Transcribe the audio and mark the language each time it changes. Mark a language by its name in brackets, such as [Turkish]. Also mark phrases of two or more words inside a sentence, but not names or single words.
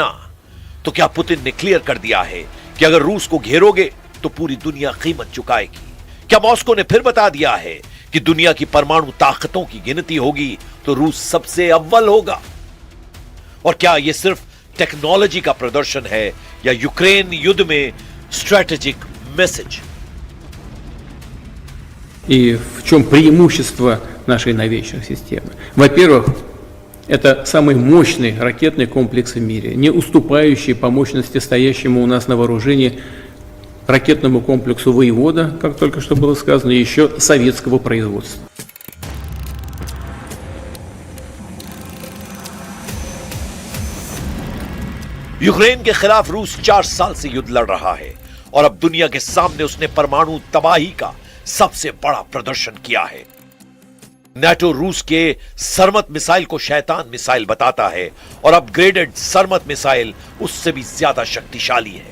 [Hindi] तो क्या पुतिन ने क्लियर कर दिया है कि अगर रूस को घेरोगे तो पूरी दुनिया कीमत चुकाएगी? क्या मॉस्को ने फिर बता दिया है कि दुनिया की परमाणु ताकतों की गिनती होगी तो रूस सबसे अव्वल होगा? और क्या यह सिर्फ टेक्नोलॉजी का प्रदर्शन है या यूक्रेन युद्ध में [English] strategic message? [Russian] И в чем преимущество нашей новейшей системы? Во-первых, это самый мощный ракетный комплекс в мире, не уступающий по мощности стоящему у нас на вооружении ракетному комплексу «Воевода», как только что было сказано, и еще советского производства. [Hindi] यूक्रेन के खिलाफ रूस 4 साल से युद्ध लड़ रहा है और अब दुनिया के सामने उसने परमाणु तबाही का सबसे बड़ा प्रदर्शन किया है। नाटो रूस के सरमत मिसाइल को शैतान मिसाइल बताता है और अपग्रेडेड सरमत मिसाइल उससे भी ज्यादा शक्तिशाली है।